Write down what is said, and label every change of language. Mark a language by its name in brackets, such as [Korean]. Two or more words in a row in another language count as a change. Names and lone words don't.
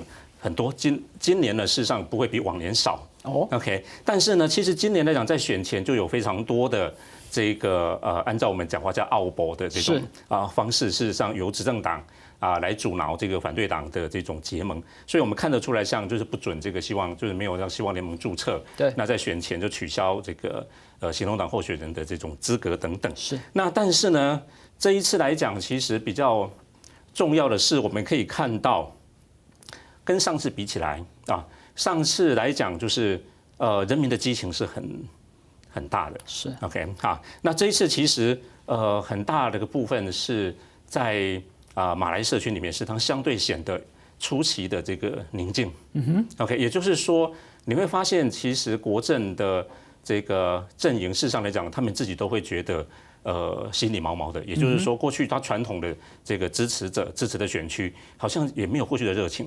[Chinese] 很多今年呢，事實上不會比往年少。OK， 但是呢，其實今年來講，在選前就有非常多的這個按照我們講話叫奧博的這種方式，事實上由執政黨來阻撓這個反對黨的這種結盟，所以我們看得出來，像就是不准這個希望，就是沒有讓希望聯盟註冊。對，那在選前就取消這個行動黨候選人的這種資格等等。是，那但是呢，這一次來講，其實比較重要的是，我們可以看到。跟上次比起来啊，上次来讲就是人民的激情是很大的，是 OK 好，那这一次其实很大的一个部分是在马来社群里面，是它相对显得出奇的这个宁静。OK， 也就是说你会发现，其实国阵的这个阵营，事实上来讲，他们自己都会觉得心里毛毛的。也就是说，过去他传统的这个支持的选区，好像也没有过去的热情，